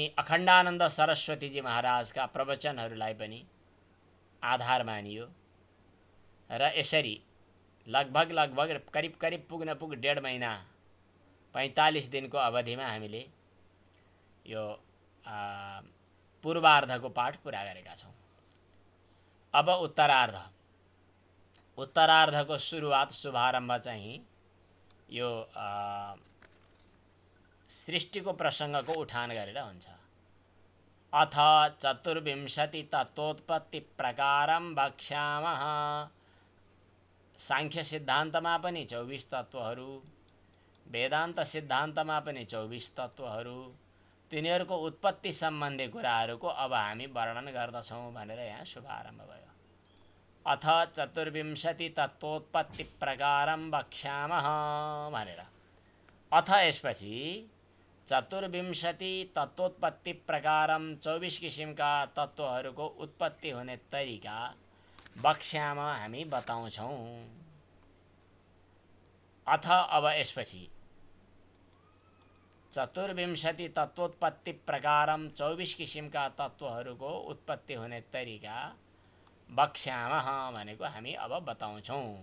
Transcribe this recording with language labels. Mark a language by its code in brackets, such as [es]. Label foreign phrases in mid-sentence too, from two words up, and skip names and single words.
[ne] अखण्डानन्द सरस्वतीजी महाराजका प्रवचनहरूलाई पनि आधार मानियो र यसरी लगभग करिब पुग्न 1.5 महिना 45 दिनको अवधिमा हामीले यो पूर्वार्धको पाठ पुरा गरेका छौँ। अब उत्तरार्धको सुरुवात शुभारम्भ चाहिँ यो सृष्टिको प्रसङ्गको उठान गरेर हुन्छ। [sa] अथ चतुर्विंशति तत्त्वोत्पत्ति प्रकारं वक्ष्यामः। [ne] सांख्य सिद्धान्तमा पनि 24 तत्त्वहरू, वेदान्त सिद्धान्तमा पनि 24 तत्त्वहरू, तिनीहरूको उत्पत्ति सम्बन्धी कुराहरूको अब हामी वर्णन गर्दछौँ भनेर यहाँ शुभारम्भ भयो। [sa] अथ चतुर्विंशति तत्त्वोत्पत्ति प्रकारं वक्ष्यामः [ne] भनेर अथ यसपछि [sa] चतुर्विंशति तत्त्वोत्पत्ति प्रकारं [ne] 24 किसिमका तत्त्वहरूको उत्पत्ति हुने तरिका वक्ष्यामः हामी बताउँछौँ। अथ अब यसपछि [sa] चतुर्विंशति तत्त्वोत्पत्ति प्रकारं [ne] 24 किसिमका तत्त्वहरूको उत्पत्ति हुने तरिका वक्ष्यामः भनेको हामी अब बताउँछौँ।